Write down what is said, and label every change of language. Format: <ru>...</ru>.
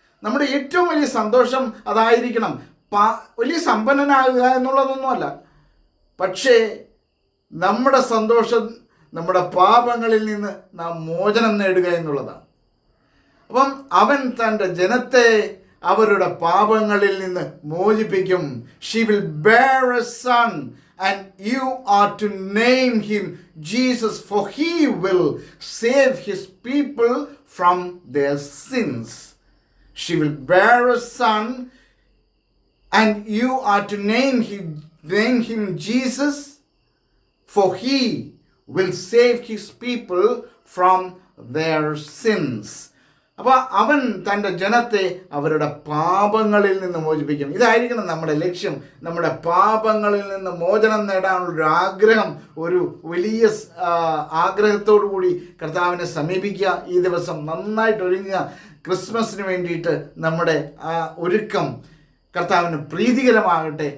<ml>നമ്മുടെ ഏറ്റവും വലിയ സന്തോഷം അതായിരിക്കണം. വലിയ സമ്പന്നനാകുക എന്നുള്ളതൊന്നുമല്ല. പക്ഷേ നമ്മുടെ സന്തോഷം നമ്മുടെ പാപങ്ങളിൽ നിന്ന് നാം മോചനം നേടുക എന്നുള്ളതാണ്. അപ്പം അവൻ തൻ്റെ ജനത്തെ അവരുടെ പാപങ്ങളിൽ നിന്ന് മോചിപ്പിക്കും.</ml> <en>She will bear a son and you are to name him Jesus, for he will save his people from their sins. She will bear a son and you are to name him Jesus, for he will save his people from their sins.</en> <ml>അപ്പോൾ അവൻ തൻ്റെ ജനത്തെ അവരുടെ പാപങ്ങളിൽ നിന്ന് മോചിപ്പിക്കും. ഇതായിരിക്കണം നമ്മുടെ ലക്ഷ്യം. നമ്മുടെ പാപങ്ങളിൽ നിന്ന് മോചനം നേടാനുള്ളൊരു ആഗ്രഹം, ഒരു വലിയ ആഗ്രഹത്തോടു കൂടി കർത്താവിനെ സമീപിക്കുക. ഈ ദിവസം നന്നായിട്ട് ഒരുങ്ങുക. ക്രിസ്മസിന് വേണ്ടിയിട്ട് നമ്മുടെ ആ ഒരുക്കം കർത്താവിന് പ്രീതികരമാകട്ടെ.</ml>